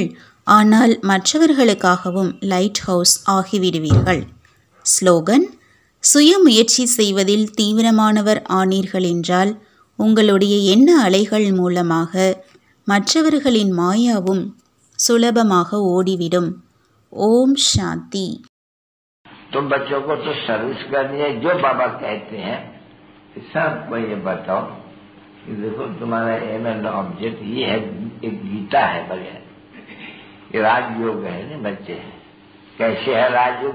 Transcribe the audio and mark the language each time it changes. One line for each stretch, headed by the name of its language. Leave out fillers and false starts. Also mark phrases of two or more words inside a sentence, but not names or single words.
Tamil: ஆனால் மற்றவர்களுக்காகவும்
English: light house
Tamil: ஆகிவிடுவீர்கள். ஸ்லோகன்: சுய முயற்சி செய்வதில் தீவிரமானவர் ஆனீர்கள் என்றால் உங்களுடைய எண்ண அலைகள் மூலமாக மற்றவர்களின் மாயாவும் சுலபமாக ஓடிவிடும். ஓம் சாந்தி.
Hindi: तो बच्चों को तो सर्विस करनी है. जो बाबा कहते हैं सबको ये बताओ कि देखो तुम्हारा
English: aim and object
Hindi: ये है. एक गीता है बगैर ये राजयोग है ना. बच्चे कैसे है राजयोग?